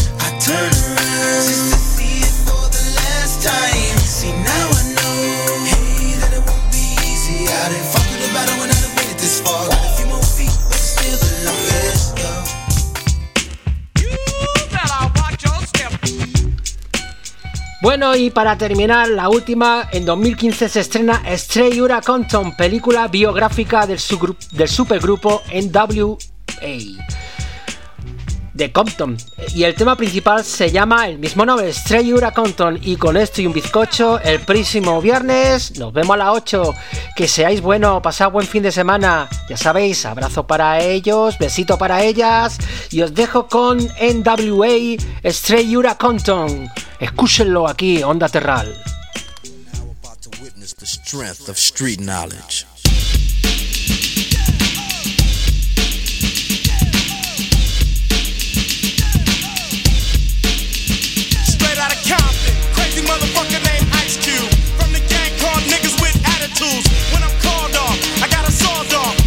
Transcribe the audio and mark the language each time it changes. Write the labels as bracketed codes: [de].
[en] I turn around just to see it for the last time. See, now I know, hey, that it won't be easy. I didn't fuck with the battle when I done made it this far. Got a few more feet, but still the longest, yo. You better watch your step. [es] Bueno, y para terminar, la última, en 2015 se estrena Stray Ura Compton, película biográfica del supergrupo NWA. de Compton. Y el tema principal se llama el mismo nombre, Stranger a Compton. Y con esto y un bizcocho, el próximo viernes nos vemos a las 8. Que seáis buenos, pasad buen fin de semana. Ya sabéis, abrazo para ellos, besito para ellas. Y os dejo con NWA, Stranger a Compton. Escúchenlo aquí, Onda Terral. [en] Strength of street knowledge. Straight out of Compton, crazy motherfucker named Ice Cube. From the gang called Niggas with Attitudes. When I'm called off, I got a sawed off.